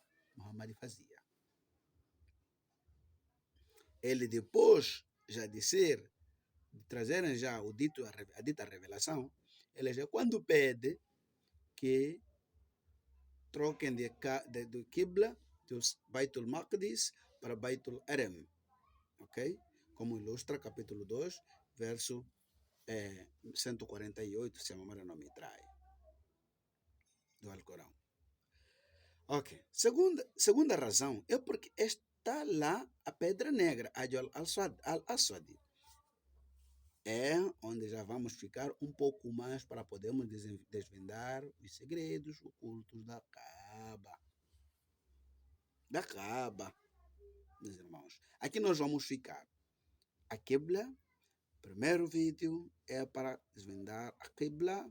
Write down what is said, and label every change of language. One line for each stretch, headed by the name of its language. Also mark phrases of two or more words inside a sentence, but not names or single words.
Portuguese: Muhammad fazia. Ele depois já de trazerem já a dita revelação, ele já quando pede que troquem do Qibla, dos Baitul Maqdis para Baitul Aram, ok? Como ilustra capítulo 2, verso 148, se a memória não me trai, do Alcorão. Ok. Segunda razão é porque está lá a pedra negra, Hajar al-Aswad. É onde já vamos ficar um pouco mais para podermos desvendar os segredos ocultos da Kaaba. Da Kaaba, meus irmãos. Aqui nós vamos ficar. A Qibla, primeiro vídeo é para desvendar a Qibla.